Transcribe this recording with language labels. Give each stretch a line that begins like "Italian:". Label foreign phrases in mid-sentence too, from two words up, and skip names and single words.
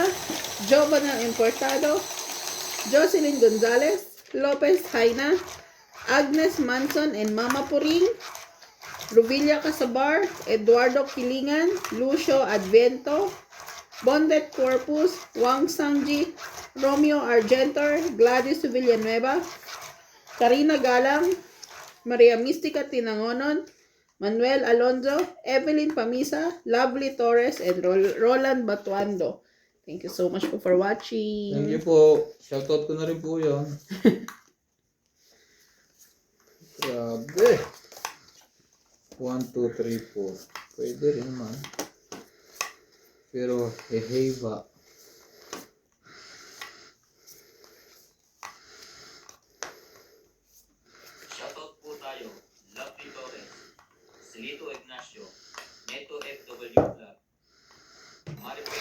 English: Jovanel Importado, Jocelyn Gonzalez, Lopez Haina, Agnes Manson and Mama Puring, Ruvilla Casabar, Eduardo Kilingan, Lucio Advento, Bondet Corpus, Wang Sangji, Romeo Argentor, Gladys Villanueva, Karina Galang, Maria Mistica Tinangonon, Manuel Alonzo, Evelyn Pamisa, Lovely Torres, and Roland Batuando. Thank you so much po for watching. Thank you po.
Filipino: Shoutout ko na rin po yan. Grabe. 1, 2, 3, 4. Pwede rin naman. Pero, ba? Shoutout po tayo, Lovely Torres, Celito Ignacio, Neto FW Club, Maripel